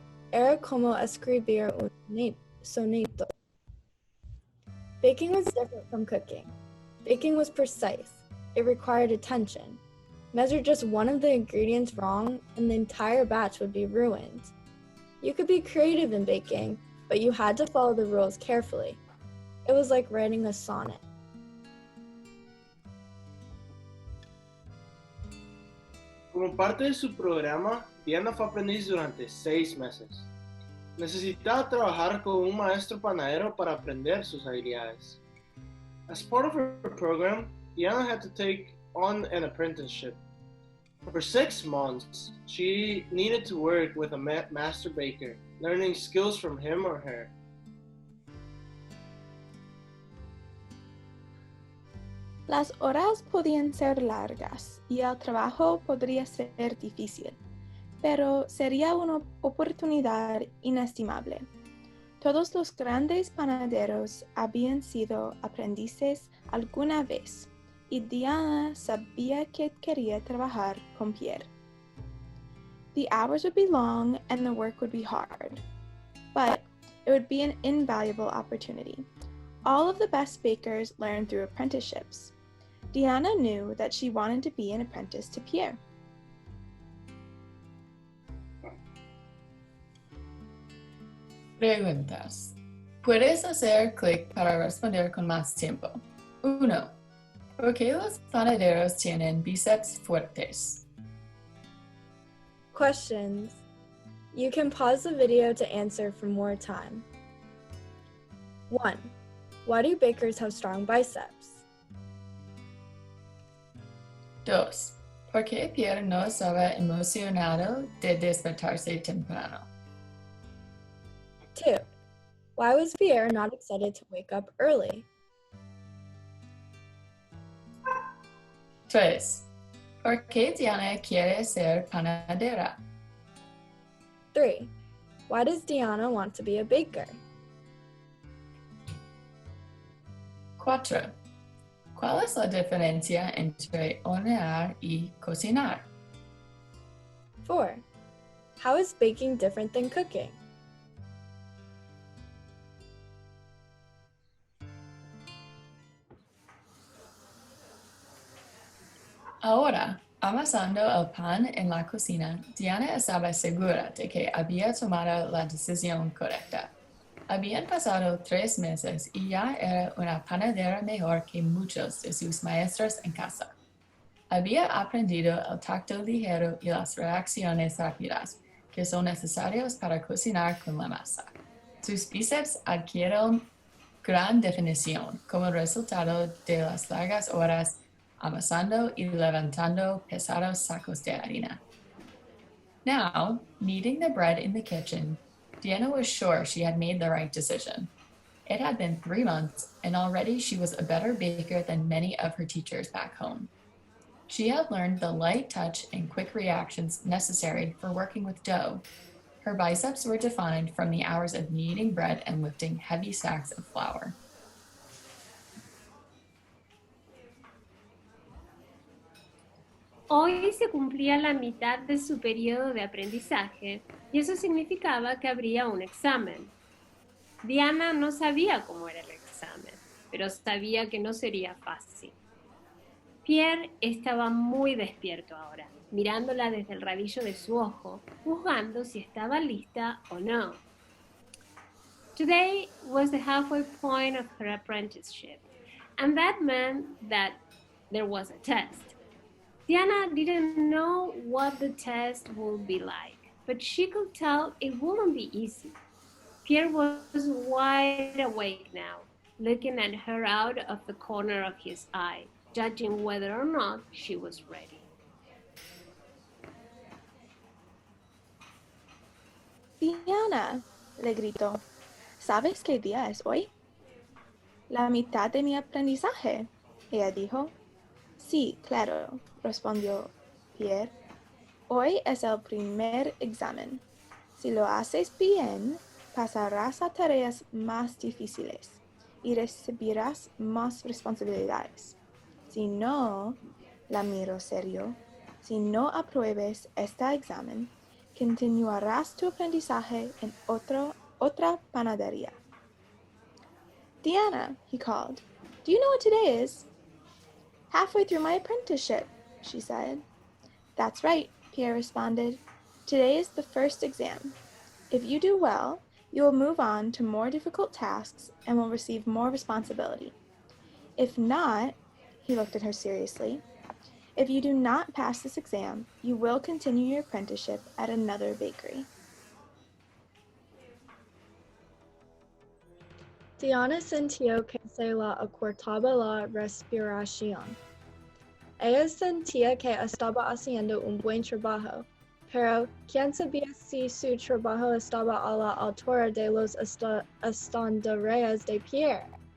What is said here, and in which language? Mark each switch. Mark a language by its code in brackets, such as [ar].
[es] Era como escribir un soneto. [en] Baking was different from cooking. Baking was precise. It required attention. Measure just one of the ingredients wrong, and the entire batch would be ruined. You could be creative in baking, but you had to follow the rules carefully. It was like writing a sonnet. [es] Como parte de su programa, Diana fue aprendiz durante 6 meses. Necesitaba trabajar con un maestro panadero para aprender sus habilidades. [en] As part of her program, Diana had to take on an apprenticeship. For 6 months, she needed to work with a master baker, learning skills from him or her. [es] Las horas podían ser largas y el trabajo podría ser difícil, pero sería una oportunidad inestimable. Todos los grandes panaderos habían sido aprendices alguna vez, y Diana sabía que quería trabajar con Pierre. [en] The hours would be long and the work would be hard, but it would be an invaluable opportunity. All of the best bakers learn through apprenticeships. Diana knew that she wanted to be an apprentice to Pierre. [es] Preguntas. Puedes hacer clic para responder con más tiempo. 1. ¿Por qué los panaderos tienen bíceps fuertes? [en] Questions. You can pause the video to answer for more time. 1. Why do bakers have strong biceps? [es] 2. ¿Por qué Pierre no estaba emocionado de despertarse temprano? [en] 2. Why was Pierre not excited to wake up early? [es] 3. ¿Por qué Diana quiere ser panadera? [en] 3. Why does Diana want to be a baker? [es] 4. ¿Cuál es la diferencia entre hornear y cocinar? [en] 4. How is baking different than cooking? [es] Ahora, amasando el pan en la cocina, Diana estaba segura de que había tomado la decisión correcta. Habían pasado 3 meses y ya era una panadera mejor que muchos de sus maestros en casa. Había aprendido el tacto ligero y las reacciones rápidas, que son necesarios para cocinar con la masa. Sus bíceps adquirieron gran definición como resultado de las largas horas amasando y levantando pesados sacos de harina. [en] Now, kneading the bread in the kitchen, Diana was sure she had made the right decision. It had been 3 months, and already she was a better baker than many of her teachers back home. She had learned the light touch and quick reactions necessary for working with dough. Her biceps were defined from the hours of kneading bread and lifting heavy sacks of flour. [es] Hoy se cumplía la mitad de su periodo de aprendizaje y eso significaba que habría un examen. Diana no sabía cómo era el examen, pero sabía que no sería fácil. Pierre estaba muy despierto ahora, mirándola desde el rabillo de su ojo, juzgando si estaba lista o no. [en] Today was the halfway point of her apprenticeship, and that meant that there was a test. Diana didn't know what the test would be like, but she could tell it wouldn't be easy. Pierre was wide awake now, looking at her out of the corner of his eye, judging whether or not she was ready. [es] Diana, le gritó, ¿sabes qué día es hoy? La mitad de mi aprendizaje, ella dijo. Sí, claro, respondió Pierre. Hoy es el primer examen. Si lo haces bien, pasarás a tareas más difíciles y recibirás más responsabilidades. Si no, la miro serio, si no apruebes este examen, continuarás tu aprendizaje en otra panadería. [en] Diana, he called, do you know what today is? Halfway through my apprenticeship, she said. That's right, Pierre responded. Today is the first exam. If you do well, you will move on to more difficult tasks and will receive more responsibility. If not, he looked at her seriously, if you do not pass this exam, you will continue your apprenticeship at another bakery. [es] Diana sintió que se le acortaba la respiración. Ella sentía que estaba haciendo un buen trabajo, pero ¿quién sabía si su trabajo estaba a la altura de los estándares de Pierre?